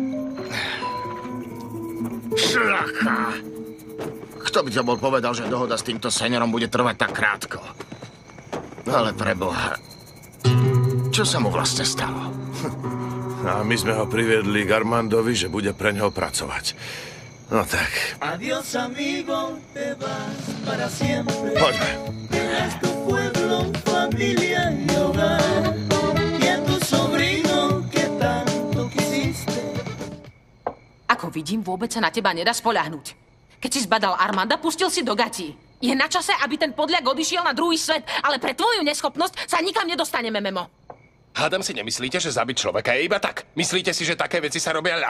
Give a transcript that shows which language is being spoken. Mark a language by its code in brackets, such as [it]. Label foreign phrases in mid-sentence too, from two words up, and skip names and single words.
[sk] Šlaka! Kto by to bol povedal, že dohoda s týmto seniorom bude trvať tak krátko? Ale preboha, čo sa mu vlastne stalo? A my sme ho priviedli k Armandovi, že bude pre ňoho pracovať. No tak. [es] Adiós, amigo, te vas para siempre. [sk] Poďme. [es] Dejas tu pueblo, familia y hogar. Y a tu sobrino que tanto quisiste. [sk] Ako vidím, vôbec sa na teba nedá spoľahnúť. Keď si zbadal Armanda, pustil si do gatí. Je na čase, aby ten podľak odišiel na druhý svet, ale pre tvoju neschopnosť sa nikam nedostaneme, Memo. Hádam si nemyslíte, že zabiť človeka je iba tak? Myslíte si, že také veci sa robia ľahko?